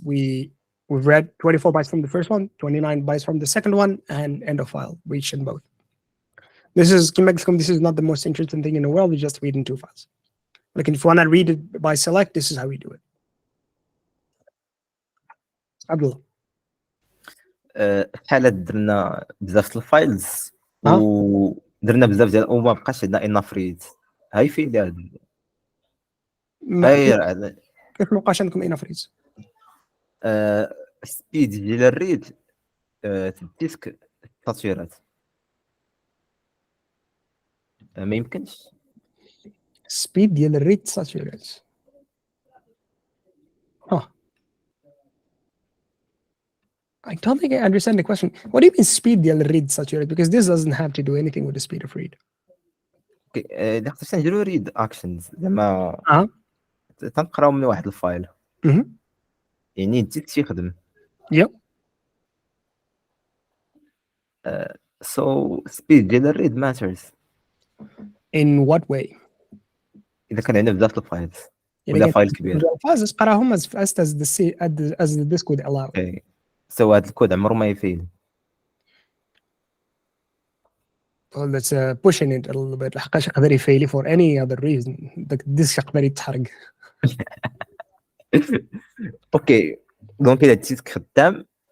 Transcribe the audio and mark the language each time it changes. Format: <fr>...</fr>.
<en>We've read 24 bytes from the first one, 29 bytes from the second one, and end of file reached in both. This is not the most interesting thing in the world. We just read in 2 files. Like if you want to read it by select, this is how we do it. Abdullah.</en> <ar>بحال درنا بزاف الفايلز ودرنا بزاف ديال وما بقاش عندنا</ar> <en>enough reads.</en> <ar>هاي في هذا كيف ما بقاش عندكم</ar> <en>enough reads؟</en> <ar>سبيد ديال الريد الديسك التطويرات ما يمكنش. سبيد ديال الريد ساتوريت.</ar> <en>I don't think I understand the question. What do you mean speed</en> <ar>ديال الريد ساتوريت?</ar> <en>Because this doesn't have to do anything with the speed of read.</en> <ar>إذا خصنا نديرو ريد اكشنز زعما تنقراو من واحد الفايل يعني الديسك تيخدم.</ar> <en>Yep. So speed</en> <ar>ديال الريد</ar> <en>matters. In what way?</en> <ar>إذا كان عندنا بزاف الفايلز ولا فايل كبير. الفايلز قراهم</ar> <en>as fast as the disk would allow. Okay.</en> <ar>So هذا الكود عمره ما يفيل.</ar> <en>Well, that's pushing it a little bit.</en> <ar>لحقاش يقدر يفيلي</ar> <en>for any other reason.</en> <ar>داك الديسك يقدر يتحرق. اوكي دونك إذا الديسك خدام</ar>